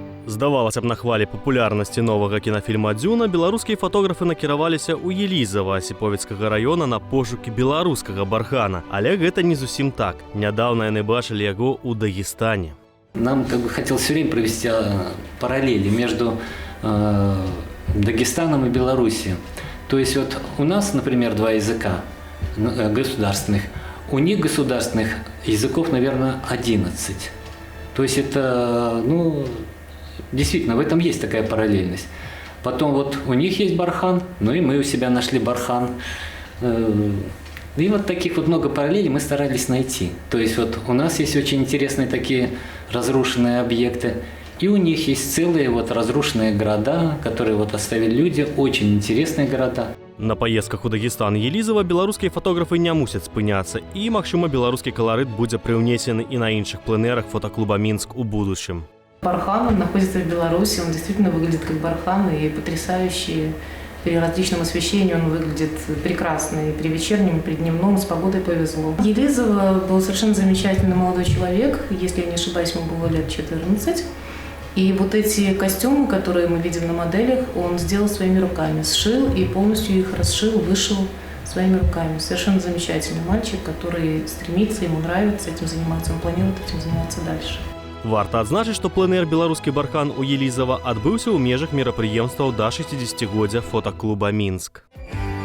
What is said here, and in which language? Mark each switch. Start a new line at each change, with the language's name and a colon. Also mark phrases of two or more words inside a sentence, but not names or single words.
Belarusian: Здавалася б, на хвалі папулярнасці новага кінафільма «Дзюна» беларускія фотографы накіраваліся ў Елізава Асіповіцкага района на пошукі беларускага бархана. Але гэта не зусім так. Нядаўна яны бачылі яго ў Дагестане.
Russian: Нам хотелось все время провести параллели между Дагестаном и Белоруссией. То есть вот у нас, например, два языка государственных, у них государственных языков, наверное, 11. То есть это, действительно, в этом есть такая параллельность. Потом вот у них есть бархан, и мы у себя нашли бархан. И вот таких вот много параллелей мы старались найти. То есть вот у нас есть очень интересные такие разрушенные объекты, и у них есть целые вот разрушенные города, которые вот оставили люди, очень интересные города.
Belarusian: На поездках у Дагестан і Елізава беларускія фотографы не мусяць спыняцца, і, магчыма, беларускі каларыт будзе прыўнесены і на іншых пленэрах фотоклуба «Минск»
Russian: у будущем. Бархан, он находится в Беларуси, он действительно выглядит как бархан и потрясающий. При различном освещении он выглядит прекрасно. И при вечернем, и при дневном с погодой повезло. Елизова был совершенно замечательный молодой человек. Если я не ошибаюсь, ему было лет 14. И вот эти костюмы, которые мы видим на моделях, он сделал своими руками. Сшил и полностью их расшил, вышил своими руками. Совершенно замечательный мальчик, который стремится, ему нравится этим заниматься. Он планирует этим заниматься дальше.
Belarusian: Варта адзначыць, што пленэр «Беларускі бархан» у Елізава адбыўся ў межах мерапрыемстваў да 60-годдзя фотаклуба «Минск».